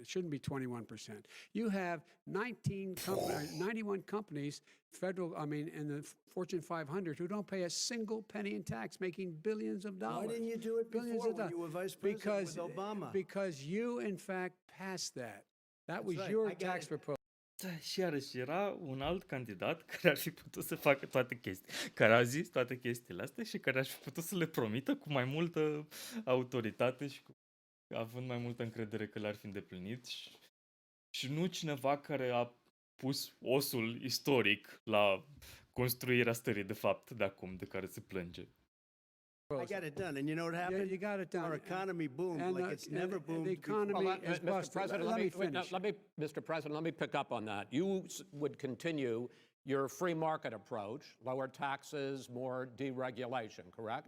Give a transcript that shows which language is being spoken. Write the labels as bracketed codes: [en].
[en] It shouldn't be 21%. You have 91 companies, in the Fortune 500 who don't pay a single penny in tax, making billions of dollars. Why didn't you do it before when you were vice president with Obama? Because you, in fact, passed that. That was your tax proposal. [ro] Și iarăși era un alt candidat care ar fi putut să facă toate chestii, care a zis toate chestiile astea și care ar fi putut să le promită cu mai multă autoritate și având mai multă încredere că le-ar fi îndeplinit și nu cineva care a pus osul istoric la construirea stării de fapt de acum, de care se plânge. [en] I got it done, and you know what happened? You got it done. Our economy boomed like it's never boomed. The economy is busted. Let me finish. Mr. President, let me pick up on that. You would continue your free market approach, lower taxes, more deregulation, correct?